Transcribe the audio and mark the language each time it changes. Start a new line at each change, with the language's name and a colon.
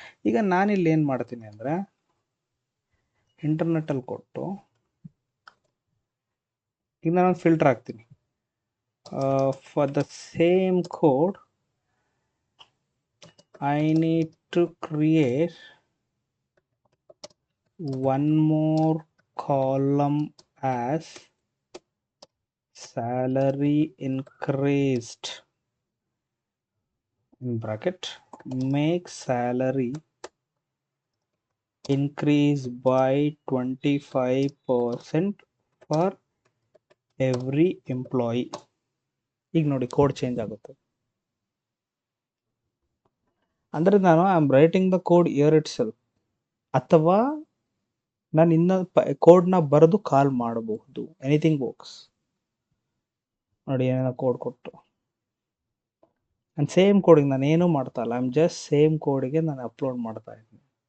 Kannada: ಈಗ ನಾನಿಲ್ಲಿ ಏನು ಮಾಡ್ತೀನಿ ಅಂದರೆ, ಇಂಟರ್ನೆಟಲ್ಲಿ ಕೊಟ್ಟು ಈಗ ನಾನು ಫಿಲ್ಟರ್ ಹಾಕ್ತೀನಿ.
English: For the same code I need to create one more column as salary increased in bracket, make salary increase by 25% for every employee.
Kannada: ಈಗ ನೋಡಿ ಕೋಡ್ ಚೇಂಜ್ ಆಗುತ್ತೆ. ಅಂದರೆ ನಾನು
English: I am writing the code here itself,
Kannada: ಅಥವಾ ನಾನು ಇನ್ನು ಕೋಡ್ನ ಬರೆದು ಕಾಲ್ ಮಾಡಬಹುದು.
English: Anything works.
Kannada: ನೋಡಿ, ಏನೇನೋ ಕೋಡ್ ಕೊಟ್ಟು ನಾನು ಸೇಮ್ ಕೋಡಿಗೆ ನಾನು ಏನೂ ಮಾಡ್ತಾ ಇಲ್ಲ.
English: I am just
Kannada: ಸೇಮ್ ಕೋಡಿಗೆ ನಾನು ಅಪ್ಲೋಡ್ ಮಾಡ್ತಾ ಇದ್ದೀನಿ.